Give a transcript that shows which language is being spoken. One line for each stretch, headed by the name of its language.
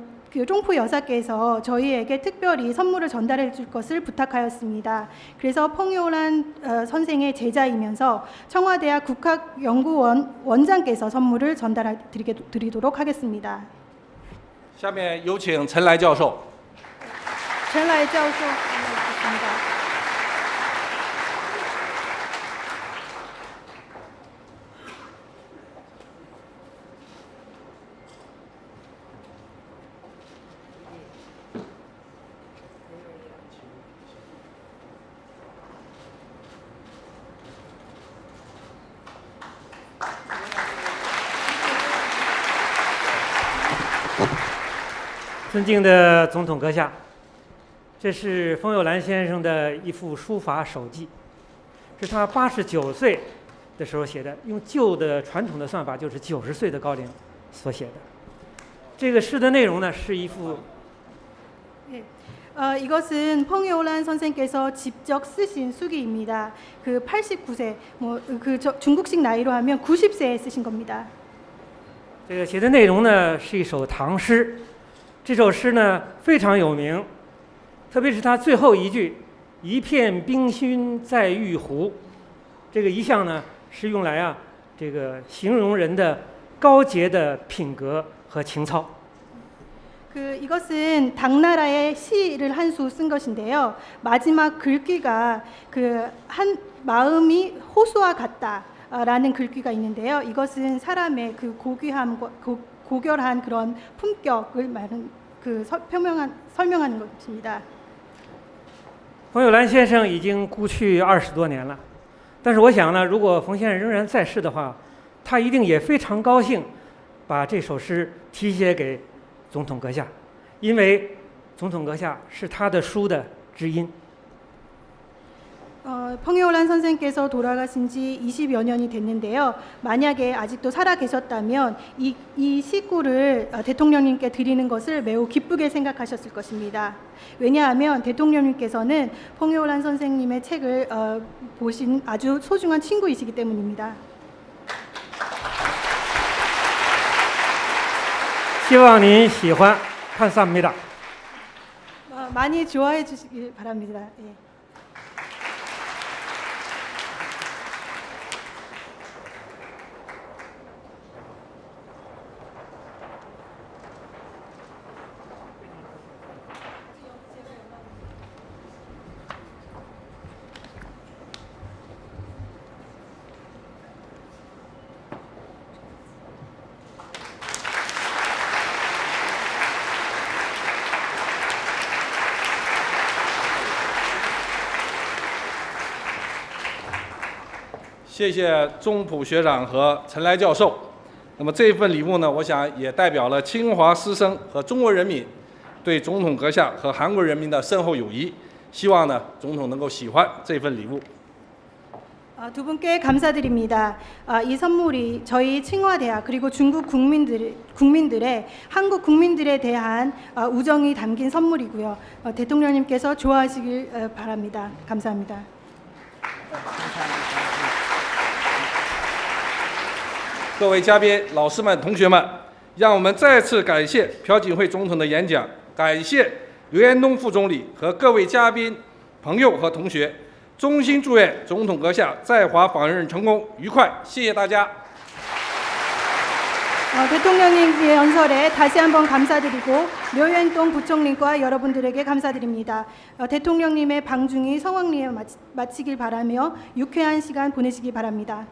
Korean: 그 쫑푸 여사께서 저희에게 특별히 선물을 전달해 줄 것을 부탁하였습니다. 그래서 펑이올란 선생의 제자이면서 청와대학 국학연구원 원장께서 선물을 전달해 드리도록 하겠습니다.
Chinese: 下面有请陈来教授。
Korean: 陈来教授，부탁드립니다.
Chinese: 尊敬的总统阁下，这是冯友兰先生的一幅书法手记，是他89岁的时候写的，用旧的传统的算法就是90岁的高龄所写的。这个诗的内容呢，是一幅。
Korean: 이것은 펑이올란 선생께서 직접 쓰신 수기입니다. 그 89세, 중국식 나이로 하면 90세에 쓰신 겁니다.
Chinese: 这个写的内容呢是一首唐诗，这首诗呢非常有名，特别是它最后一句“一片冰心在玉壶”，这个一向呢是用来这个形容人的高洁的品格和情操。
Korean: 이것은 당나라의 시를 한 수 쓴 것인데요. 마지막 글귀가 한 마음이 호수와 같다라는 글귀가 있는데요. 이것은 사람의 그 고귀함과 고결한 그런 품격을 설명하는 것입니다.
Chinese: 冯友兰先生已经故去20多年了，但是我想呢，如果冯先生仍然在世的话，他一定也非常高兴，把这首诗题写给 总统阁下，因为总统阁下是他的书的知音。
Korean: 펑이올란 선생께서 돌아가신 지 20여 년이 됐는데요. 만약에 아직도 살아 계셨다면 이 시구를 대통령님께 드리는 것을 매우 기쁘게 생각하셨을 것입니다. 왜냐하면 대통령님께서는 펑이올란 선생님의 책을 보신 아주 소중한 친구이시기 때문입니다.
Chinese: 希望您喜欢，
Korean: 감사합니다。 많이 좋아해 주시길 바랍니다. 예.
Chinese: 谢谢钟普学长和陈来教授。那么这份礼物呢，我想也代表了清华师生和中国人民对总统阁下和韩国人民的深厚友谊。希望呢，总统能够喜欢这份礼物。
Korean: 두 분께 감사드립니다. 이 선물이 저희清华대학 그리고 중국 국민들의 한국 국민들에 대한 우정이 담긴 선물이고요. 대통령님께서 좋아하시길 바랍니다. 감사합니다.
Chinese: 各位嘉宾、老师们、同学们，让我们再次感谢朴槿惠总统的演讲，感谢刘延东副总理和各位嘉宾、朋友和同学。衷心祝愿总统阁下在华访问成功愉快，谢谢大家。
Korean: 대통령님의 연설에 다시 한번 감사드리고 류현동 부총리과 여러분들에게 감사드립니다. 대통령님의 방중이 성황리에 마치길 바라며 유쾌한 시간 보내시기 바랍니다.